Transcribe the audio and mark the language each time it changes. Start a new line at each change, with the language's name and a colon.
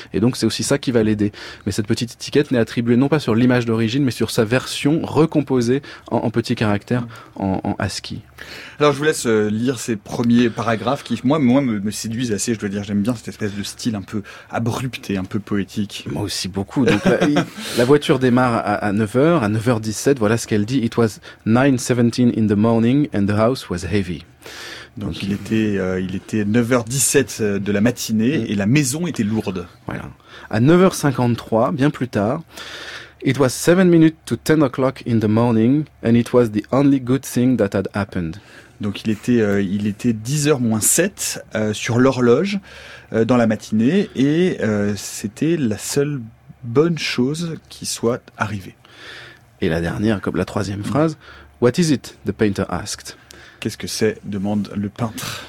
French: Et donc, c'est aussi ça qui va l'aider. Mais cette petite étiquette n'est attribuée non pas sur l'image d'origine, mais sur sa version recomposée en petits caractères, en ASCII. Alors, je vous laisse lire ces premiers paragraphes qui, moi me séduisent assez. Je dois dire, j'aime bien cette espèce de style un peu abrupt et un peu poétique. Moi aussi beaucoup. Donc, la voiture démarre à 9h, à 9h17, voilà ce qu'elle dit.
English: It was 9:17 in the morning and the house was heavy.
French: Donc il était 9h17 de la matinée et la maison était lourde. Voilà. À 9h53, bien plus tard,
English: it was 7 minutes to 10 o'clock in the morning and it was the only good thing that had happened.
French: Donc il était 10h-7 sur l'horloge dans la matinée et c'était la seule bonne chose qui soit arrivée. Et la dernière, comme la troisième phrase,
English: what is it? The painter asked.
French: Qu'est-ce que c'est? Demande le peintre.